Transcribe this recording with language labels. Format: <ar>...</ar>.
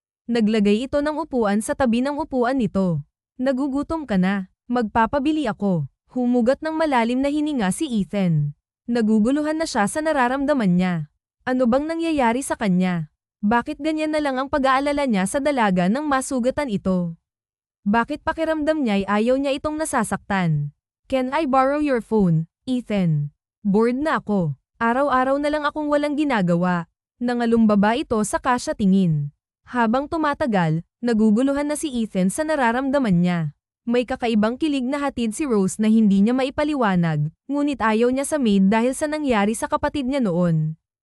<tl>Naglagay ito ng upuan sa tabi ng upuan nito. Nagugutom ka na, magpapabili ako. Humugat ng malalim na hininga si Ethan. Naguguluhan na siya sa nararamdaman niya. Ano bang nangyayari sa kanya? Bakit ganyan na lang ang pag-aalala niya sa dalaga nang masugatan ito? Bakit pakiramdam niya'y ayaw niya itong nasasaktan?</tl> <en>Can I borrow your phone, Ethan?</en> <tl>Bored na ako. Araw-araw na lang akong walang ginagawa. Nangalumbaba ito sa kasya tingin. Habang tumatagal, naguguluhan na si Ethan sa nararamdaman niya. May kakaibang kilig na hatid si Rose na hindi niya maipaliwanag, ngunit ayaw niya sa maid dahil sa nangyari sa kapatid niya noon.</tl>